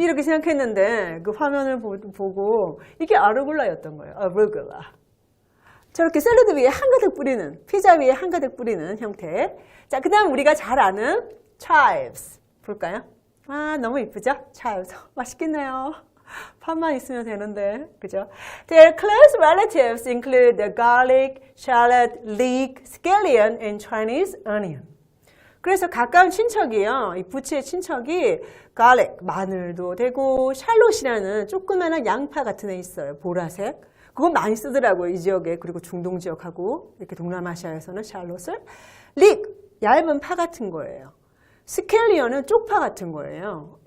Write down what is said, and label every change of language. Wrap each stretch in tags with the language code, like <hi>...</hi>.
<ko>이렇게 생각했는데 그 화면을 보고 이게 아르골라였던 거예요. 아르골라. 저렇게 샐러드 위에 한가득 뿌리는, 피자 위에 한가득 뿌리는 형태. 자, 그 다음 우리가 잘 아는 chives 볼까요? 아, 너무 이쁘죠? chives. 맛있겠네요. 판만 있으면 되는데, 그죠?</ko> <en>Their close relatives include the garlic, shallot, leek, scallion, and Chinese onion.</en> <ko>그래서 가까운 친척이요. 이 부치의 친척이 garlic, 마늘도 되고, 샬롯이라는 조그마한 양파 같은 애 있어요. 보라색. 그건 많이 쓰더라고요. 이 지역에. 그리고 중동 지역하고, 이렇게 동남아시아에서는 샬롯을. leek, 얇은 파 같은 거예요. 스켈리언은 쪽파 같은 거예요.</ko>